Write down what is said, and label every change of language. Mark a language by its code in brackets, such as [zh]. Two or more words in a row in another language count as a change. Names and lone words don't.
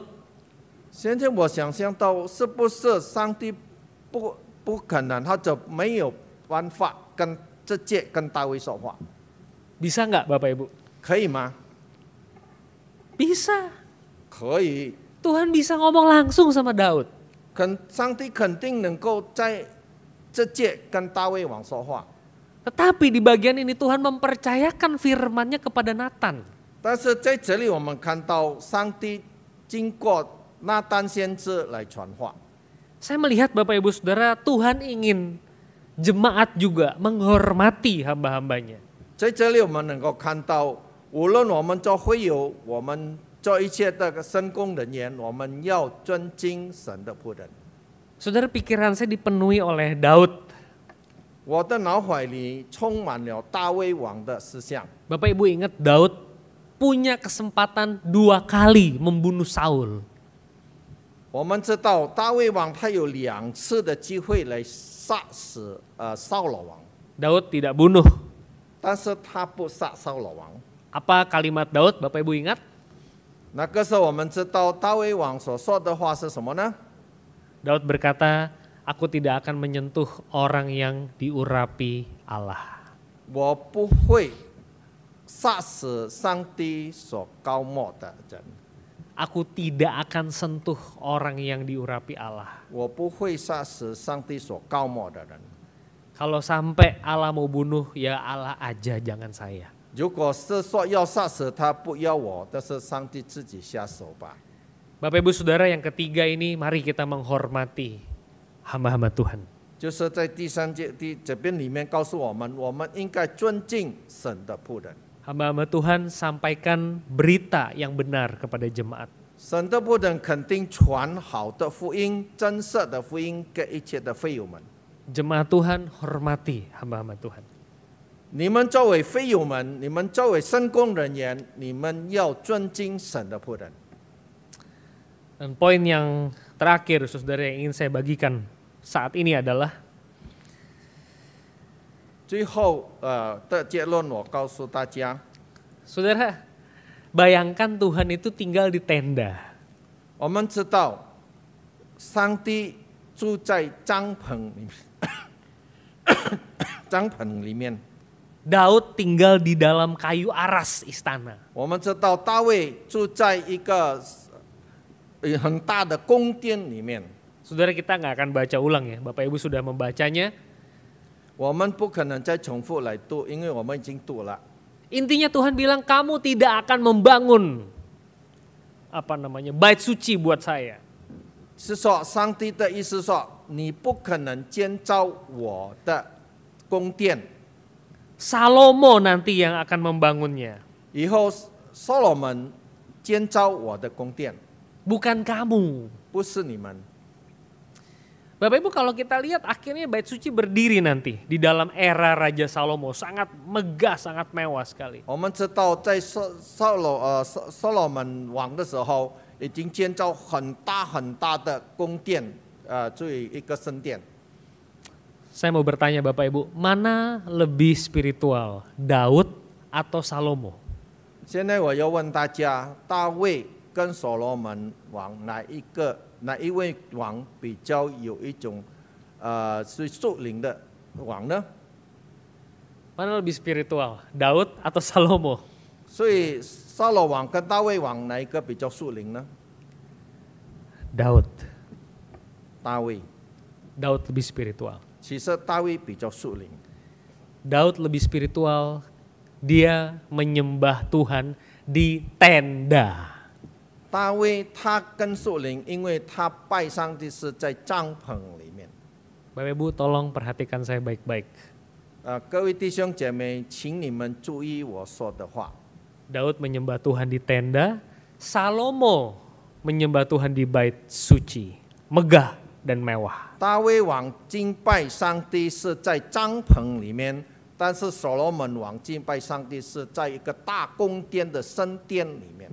[zh] 现在我想象到，是不是上帝不可能，他就没有办法直接跟大卫说话？ [id] Bisa nggak Bapak Ibu? [zh] 可以吗？ [id] Bisa. [zh] 可以， [id] Tuhan bisa ngomong langsung sama Daud. [zh] 上帝肯定能够在直接跟大卫王说话。 [id] Tetapi di bagian ini Tuhan mempercayakan firman-Nya kepada Natan. [zh] 但是在这里，我们看到上帝经过拿但先知来传话。 [id] Saya melihat Bapak Ibu Saudara, Tuhan ingin jemaat juga menghormati hamba-hambanya. [zh] 在这里，我们能够看到，无论我们做会友，我们做一切的圣工人员，我们要尊敬神的仆人。 [id] Saudara, pikiran saya dipenuhi oleh Daud. [zh] 我的脑海里充满了大卫王的思想。 [id] Bapak Ibu ingat Daud punya kesempatan 2 kali membunuh Saul. [zh] 我们知道大卫王他有2次的机会来杀死扫罗王， [id] Daud tidak bunuh. [zh] 但是他不杀扫罗王。 [id] Apa kalimat Daud, Bapak Ibu ingat? [zh] 那个时候我们知道大卫王所说的话是什么呢？ [id] Daud berkata, aku tidak akan menyentuh orang yang diurapi Allah. [zh] 我不会杀死上帝所膏抹的人， [id] Aku tidak akan sentuh orang yang diurapi Allah. [zh] 我不会杀死上帝所膏抹的人。 [id] Kalau sampai Allah mau bunuh, ya Allah aja, jangan saya. [zh] 如果是说要杀死他，不要我，但是上帝自己下手吧。 [id] Bapak Ibu Saudara, yang ketiga ini mari kita menghormati hamba-hamba Tuhan. [zh] 就是在第3节这边里面告诉我们，我们应该尊敬神的仆人。 [id] Hamba-hamba Tuhan sampaikan berita yang benar kepada jemaat. [zh] 神的仆人肯定传好的福音、真实的福音给一切的会友们。 [id] Jemaat Tuhan hormati hamba-hamba Tuhan. [zh] 你们作为会友们，你们作为圣工人员，你们要尊敬神的仆人。 [id] Dan poin yang terakhir saudara yang ingin saya bagikan saat ini adalah [zh] 最后的结论，我告诉大家， [id] saudara, bayangkan Tuhan itu tinggal di tenda. [zh] 我们知道上帝住在帐篷里面，帐篷里面。 [id] Daud tinggal di dalam kayu aras istana. [zh] 我们知道大卫住在一个很大的宫殿里面。 [id] Saudara, kita nggak akan baca ulang ya, Bapak Ibu sudah membacanya. [zh] 我们不可能再重复来读，因为我们已经读了。 [id] Intinya Tuhan bilang kamu tidak akan membangun bait suci buat saya. [zh] 是说上帝的意思说，你不可能建造我的宫殿。 [id] Salomo nanti yang akan membangunnya. [zh] 以后所罗门建造我的宫殿， [id] Bukan kamu. [zh] 不是你们。 [id] Bapak Ibu, kalau kita lihat akhirnya bait suci berdiri nanti di dalam era Raja Salomo, sangat megah, sangat mewah sekali. [zh] 我们知道，在所罗门王的时候，已经建造很大很大的宫殿，作为一个圣殿。 [id] Saya mau bertanya Bapak Ibu, mana lebih spiritual, Daud atau Salomo? [zh] 现在我要问大家，大卫跟所罗门王哪一位王比较有一种是属灵的王呢？ [id] Mana lebih spiritual, Daud atau Salomo? [zh] 所以扫罗王跟大卫王哪一个比较属灵呢？ [id] Daud. [zh] 大卫， [id] Daud lebih spiritual. [zh] 其实大卫比较属灵。 [id] Daud lebih spiritual, dia menyembah Tuhan di tenda. [zh] 大卫他更属灵，因为他拜上帝是在帐篷里面。 [id] Bapak Ibu tolong perhatikan saya baik-baik. [zh] 各位弟兄姐妹，请你们注意我说的话。 [id] Daud menyembah Tuhan di tenda, Salomo menyembah Tuhan di bait suci, megah dan mewah. [zh] 大卫王敬拜上帝是在帐篷里面，但是所罗门王敬拜上帝是在一个大宫殿的圣殿里面。